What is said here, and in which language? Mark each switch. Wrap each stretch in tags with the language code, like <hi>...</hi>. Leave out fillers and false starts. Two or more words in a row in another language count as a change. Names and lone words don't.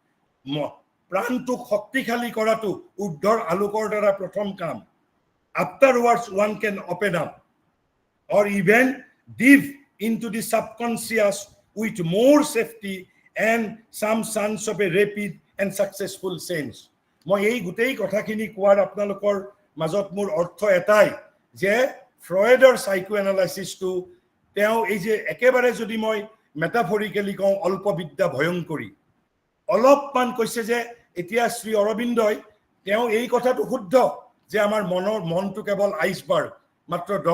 <as>প্ৰাণটো শক্তিশালী কৰাটো উদ্ধৰ আলোকৰ দ্বাৰা প্ৰথম কাম</as> <en>afterwards one can open up or even dive into the subconscious with more safety and some sense of a rapid and successful sense</en> <as>মই এই গুটেই কথাখিনি কোৱাৰ আপোনালোকৰ মাজত মোৰ অৰ্থ এটাই যে ফ্ৰয়েডৰ</as> <en>psycho analysisটো</en> <as>তেওঁ এই যে একেবাৰে যদি মই মেটাফৰিক্যালি কওঁ অল্পবিদ্যা ভয়ংকৰী অলপমান কৈছে যে এতিয়া শ্ৰী অৰবিন্দই তেওঁ এই কথাটো শুদ্ধ যে আমাৰ মনটো কেৱল আইসবাৰ্গ মাত্ৰ</as>